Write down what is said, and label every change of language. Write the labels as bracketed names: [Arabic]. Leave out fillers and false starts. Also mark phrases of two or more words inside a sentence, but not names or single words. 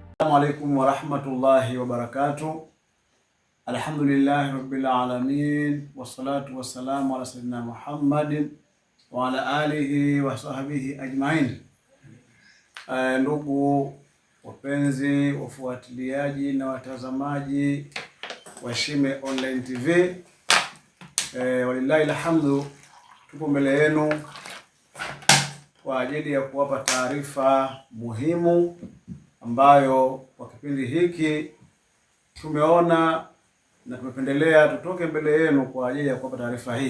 [Arabic] السلام عليكم ورحمة الله وبركاته. الحمد لله رب العالمين، والصلاة والسلام على سيدنا محمد وعلى آله وصحبه أجمعين. [Swahili] Ndugu wapenzi, wafuatiliaji na watazamaji wa Shime Online TV, [Arabic] ولله الحمد, [Swahili] tupo mbele yenu kwa ajili ya kuwapa taarifa muhimu ambayo kwa kipindi hiki tumeona na tumependelea tutoke mbele yenu kwa ajili ya kuwapa taarifa hii.